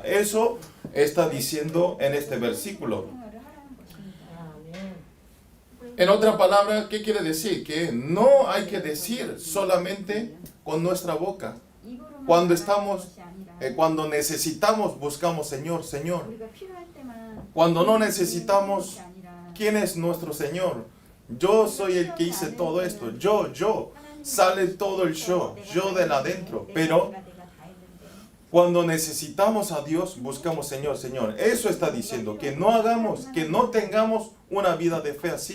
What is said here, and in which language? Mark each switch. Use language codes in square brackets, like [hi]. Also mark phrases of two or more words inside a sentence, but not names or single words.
[es] Eso está diciendo en este versículo. En otra palabra, ¿qué quiere decir? Que no hay que decir solamente con nuestra boca. Cuando estamos Cuando necesitamos, buscamos Señor, Señor. [ko] 우리가 필요할 때만 [es] Cuando no necesitamos, ¿quién es nuestro Señor? Yo soy el que hice todo esto. Yo. Sale todo el yo de adentro. Pero cuando necesitamos a Dios, buscamos Señor, Señor. Eso está diciendo, que no hagamos, que no tengamos una vida de fe así.